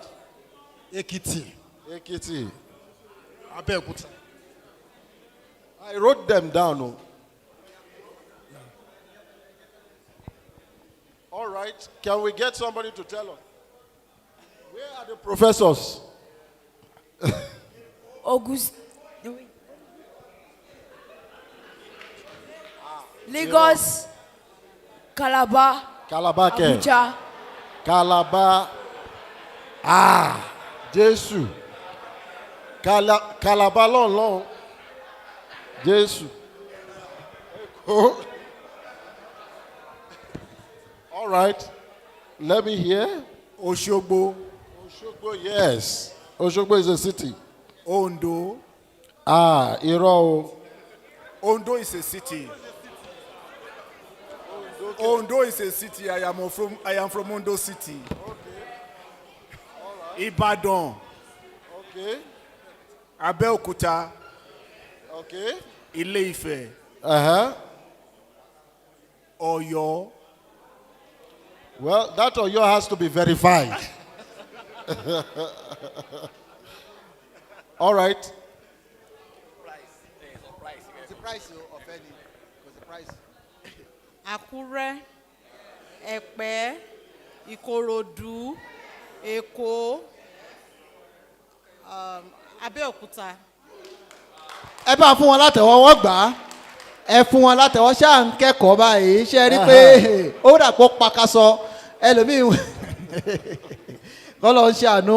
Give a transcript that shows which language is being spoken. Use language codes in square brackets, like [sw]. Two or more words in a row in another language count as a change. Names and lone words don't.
[en] Ekiti. Abeokuta. I wrote them down. All right. Can we get somebody to tell us? Where are the professors? August. Lagos. Calabar. Abuja. Calabar. Jesus. Calabar long. Jesus. Oh. All right. Let me hear. Oshogbo. Oshogbo, yes. Oshogbo is a city. Ondo. Iro. Ondo is a city. Ondo is a city. I am from Ondo City. Ibadan. Okay. Abeokuta. Okay. Ile-Ife. Oyo. Well, that Oyo has to be verified. All right. The price of any. Because the price. [yo] Àkúrẹ́, Ẹ̀pẹ́, Ìkòròdú, Èkó, Abẹ́òkúta. Ẹ bá fún wọn látẹ̀wọ́ wọ́n gbà á. Ẹ fún wọn látẹ̀wọ́ ṣáà ń kẹ́kọ̀ọ́ báyìí. Ṣé rí pé ó dà pọ̀ pakasọ ẹlòmíì kọ́ lọ ń ṣàánú.